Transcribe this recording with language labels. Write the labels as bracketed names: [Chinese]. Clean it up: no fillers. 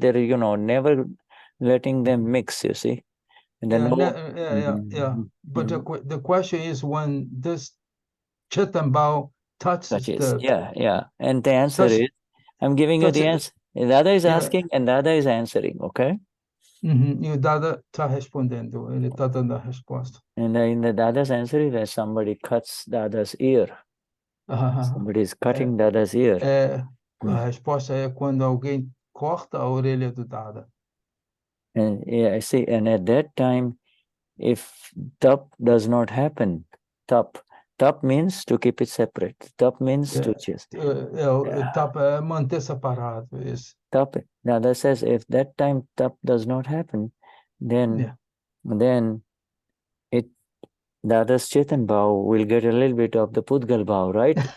[English] They're, never letting them mix, you see. And then But the question is, when this Chetan Bhav touches and the answer is, I'm giving you the answer. Dada is asking and Dada is answering, okay? [Portuguese] E o Dada está respondendo, ele está dando a resposta. [English] And in the Dada's answer is that somebody cuts Dada's ear. Somebody is cutting Dada's ear. [Portuguese] A resposta é quando alguém corta a orelha do Dada. [English] And I see, and at that time, if tap does not happen, tap means to keep it separate. Tap means to just. [Portuguese] Tap é manter separado. [English] Tap. Dada says, if that time tap does not happen, then Dada's Chetan Bhav will get a little bit of the Pudgal Bhav, right?